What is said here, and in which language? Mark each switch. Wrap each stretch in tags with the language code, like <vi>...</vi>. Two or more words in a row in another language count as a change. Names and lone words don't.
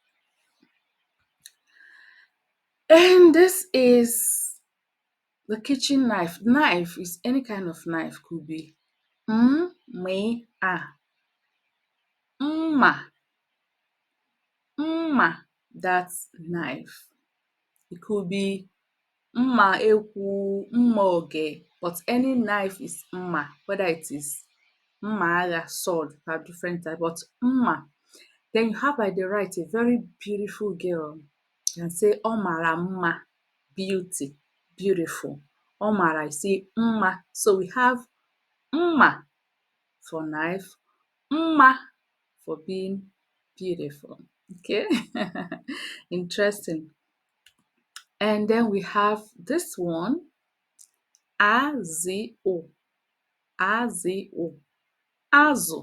<en>And this is the kitchen knife. Knife is any kind of knife, could be</en> <ig>mma, mma,</ig> <en>that's knife. It could be</en> <ig>mma ekwu, mma oge,</ig> <en>but any knife is mma, whether it is</en> <ig>mma agha,</ig> <en>sword, have different type, but mma. Then you have by the right a very beautiful girl. You can say</en> <ig>ọ mara mma,</ig> <en>beauty, beautiful.</en> <ig>Ọ mara,</ig> <en>you say mma. So we have mma for knife, mma for being beautiful. Okay, interesting. And then we have this one,</en> <ig>azo, azo, azu.</ig>